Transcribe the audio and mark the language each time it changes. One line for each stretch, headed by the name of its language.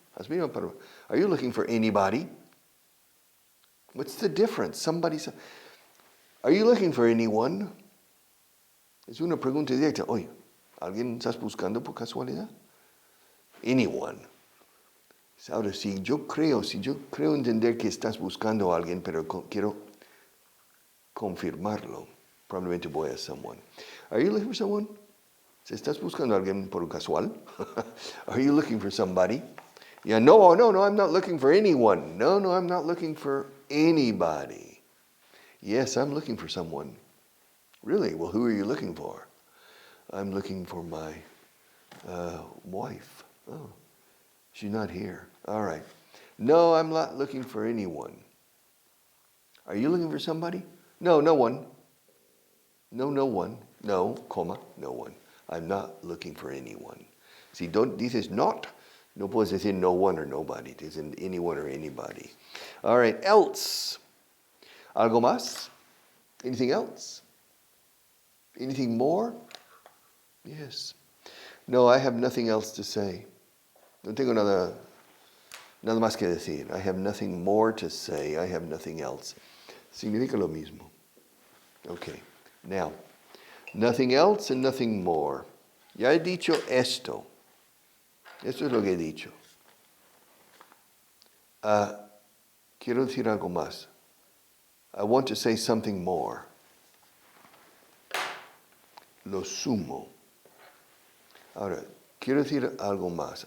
English: Are you looking for anybody? What's the difference? Are you looking for anyone?
Spanish: Es una pregunta directa. Oye, ¿alguien estás buscando por casualidad? Anyone. Ahora, si yo creo entender que estás buscando a alguien, pero quiero confirmarlo, probablemente voy a someone.
English: Are you looking for someone?
Spanish: Si estás buscando a alguien por casual,
English: are you looking for somebody? Yeah, no, I'm not looking for anyone. No, I'm not looking for anybody. Yes, I'm looking for someone. Really? Well, who are you looking for? I'm looking for my wife. Oh, she's not here. All right. No, I'm not looking for anyone. Are you looking for somebody? No, no one. No, no one. No, comma, no one. I'm not looking for anyone.
Spanish: Si dices not, no puedes decir no one or nobody. Dices anyone or anybody.
English: All right, else.
Spanish: ¿Algo más?
English: Anything else? Anything more? Yes. No, I have nothing else to say.
Spanish: No tengo nada más que decir.
English: I have nothing more to say. I have nothing else.
Spanish: Significa lo mismo.
English: Okay. Now, nothing else and nothing more.
Spanish: Ya he dicho esto. Esto es lo que he dicho. Quiero decir algo más.
English: I want to say something more.
Spanish: Lo sumo. Ahora, quiero decir algo más.